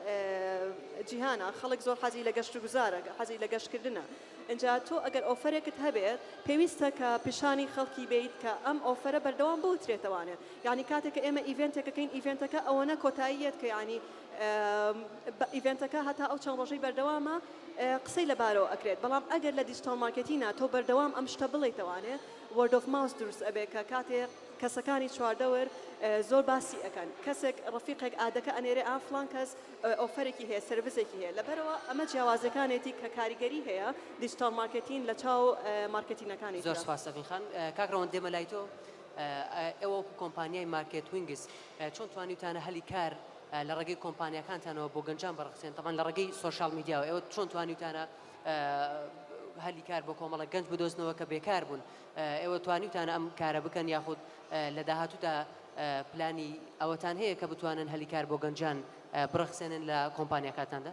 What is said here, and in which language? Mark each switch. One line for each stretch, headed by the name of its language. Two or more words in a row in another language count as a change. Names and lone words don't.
Central Kurdish: جیهانە خەڵک زۆر حەزی لە گەشت و گوزارە حەزی لە گەشتکردنە اینجا تۆ ئەگەر ئۆفرێکت هەبێت پێویستە کە پیشانی خەڵکی بیت کە ئەم ئۆفرە بەردەوام بوترێتەوانێت یعنی کاتێک کە ئێمە ئیڤنتێکەکەین ئیڤنتەکە ئەوەنە کۆتاییەت کە ینی ئیڤنتەکە هەتا ئەو چەند ڕۆژەی بەردەوامە قسەی لەبارەوە ئەکرێت بەڵام ئەگەر لە
English: digital marketing
Central Kurdish: تۆ بەردەوام ئەم شتە بڵێیتەوانێت
English: word of mouth
Central Kurdish: دروست ئەبێ کە کاتێک کەسەکانی چواردەوەر زۆر باسی ئەەکەن کەسێک ڕفیقێک ئادەکە ئەنێرێ ئافلان کەس ئۆفرێکی هەیە سرویسێکی هەیە لەبەرەوە ئەمە جیاوازەکانێتی کە کاریگەری هەیە
English: digital marketing
Central Kurdish: لە چاو مارکتینەکانی زۆر سپاس ئەڤین خان کاکڕەوەن دێمە لای تۆ ئێوە کۆمپانیای مارکت وینگس چۆن توانیتانە هەلی کار لە ڕێگەی کۆمپانیەکانتانەوە بۆ گەنجان بەڕخسێن تەمان لە ڕێگەی
English: social media
Central Kurdish: ئێوە چۆن توانیتانە هەلی کار بۆ کۆمەڵە گەنج بدۆزنەوە کە بێکار بوون ئێوە توانیتانە ئەم کارە بکەن یاخود لە داهاتوودا پلانی ئەوەتان هەیە کە بتوانن هەلی کار بۆ گەنجان بڕخسێنن لە کۆمپانیەکانتاندا